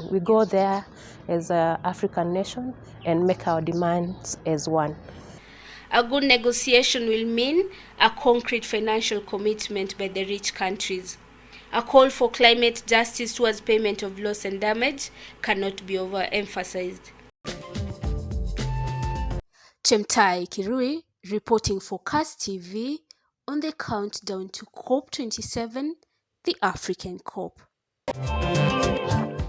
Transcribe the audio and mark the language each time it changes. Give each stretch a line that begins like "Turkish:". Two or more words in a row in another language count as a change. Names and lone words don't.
English: We go there as an African nation and make our demands as one. A good negotiation will mean a concrete financial commitment by the rich countries. A call for climate justice towards payment of loss and damage cannot be overemphasized. Chemtai Kirui reporting for CAS TV on the countdown to COP27, the African COP.